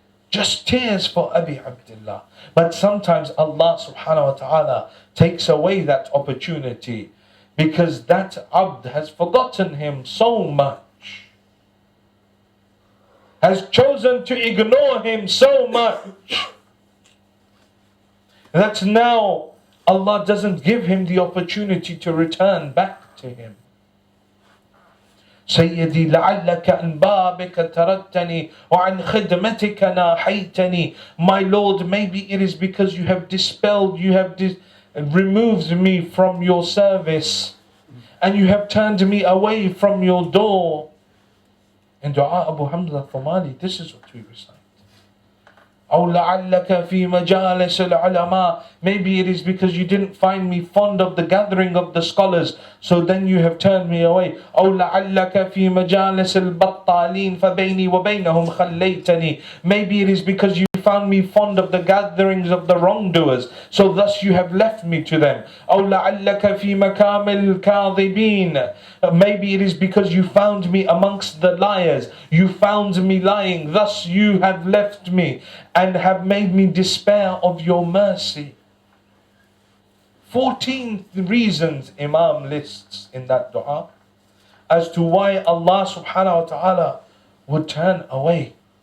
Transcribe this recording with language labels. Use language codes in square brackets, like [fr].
[en] Just tears for Abi Abdullah. But sometimes Allah subhanahu wa ta'ala takes away that opportunity, because that abd has forgotten Him so much, has chosen to ignore Him so much, that now Allah doesn't give him the opportunity to return back to Him. [ar] سيدي لعلك عن بابك تردتني وعن خدمتك ناحيتني. [en] My Lord, maybe it is because you have dispelled, you have removed me from your service, and you have turned me away from your door. In Dua Abu Hamza Thumali, this is what we recite. [ar] أو لعلك في مجالس العلماء. [en] Maybe it is because you didn't find me fond of the gathering of the scholars, so then you have turned me away. [ar] أو لعلك في مجالس البطالين فبيني وبينهم خليتني. [en] Maybe it is because you found me fond of the gatherings of the wrongdoers, so thus you have left me to them. [ar] أو لعلك في مكام الكاذبين. [en] Maybe it is because you found me amongst the liars. You found me lying, thus you have left me and have made me despair of your mercy. 14 reasons Imam lists in that dua as to why Allah subhanahu wa ta'ala would turn away.